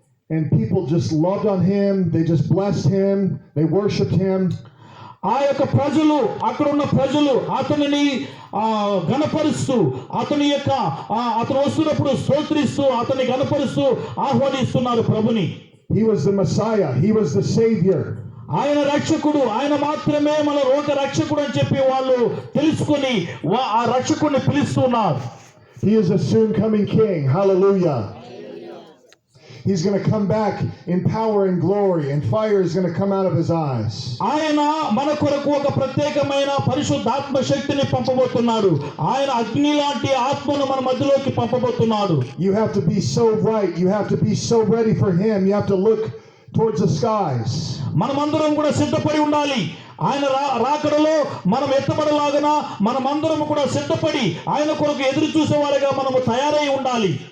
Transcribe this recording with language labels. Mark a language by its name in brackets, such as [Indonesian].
[English] And people just loved on him, they just blessed him, they worshiped him. [Telugu] ఆ యొక్క ప్రజలు, అక్కడ ఉన్న ప్రజలు అతనిని గణపరుస్తూ అతను వస్తున్నప్పుడు స్తోత్రిస్తూ అతన్ని గణపరుస్తూ ఆహ్వానిస్తున్నారు ప్రభుని. [English] He was the Messiah, he was the Savior. [Telugu] ఆయన రక్షకుడు, ఆయన మాత్రమే మన రోగ రక్షకుడు అని చెప్పి వాళ్ళు తెలుసుకొని ఆ రక్షకుడిని పిలుస్తున్నారు. [English] He is a soon coming king. Hallelujah. He's going to come back in power and glory, and fire is going to come out of his eyes. [Telugu] ఆయన మన కొరకు ఒక ప్రత్యేకమైన పరిశుద్ధాత్మ శక్తిని పంపబోతున్నాడు. ఆయన అగ్ని లాంటి ఆత్మను మన మధ్యలోకి పంపబోతున్నాడు. [English] You have to be so right, you have to be so ready for him, you have to look towards the skies. [Telugu] మనమందరం కూడా సిద్ధపడి ఉండాలి. ఆయన రాకడలో మనం ఎత్తబడలాగన మనమందరం కూడా సిద్ధపడి ఆయన కొరకు ఎదురు చూసేవారుగా మనము తయారై ఉండాలి.